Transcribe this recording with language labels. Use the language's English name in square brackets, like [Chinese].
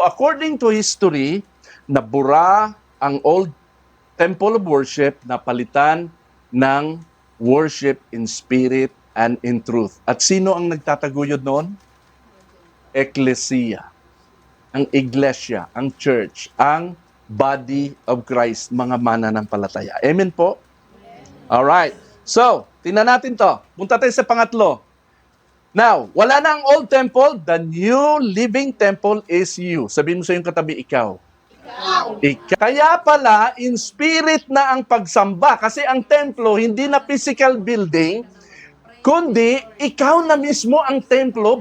[English] According to history, [Filipino] nabura ang [English] old temple of worship [Filipino] na palitan ng [English] worship in spirit and in truth. [Filipino] At sino ang nagtataguyod noon? Ecclesia. Ang iglesia, ang church, ang body of Christ, mga mananampalataya. Amen po? Alright. So, tingnan natin to. Punta tayo sa pangatlo. [English] Now, [Filipino] wala na ang [English] old temple, the new living temple is you. [Filipino] Sabihin mo sa iyong katabi, ikaw. Ikaw. Kaya pala, in spirit na ang pagsamba. Kasi ang templo, hindi na physical building, kundi ikaw na mismo ang templo.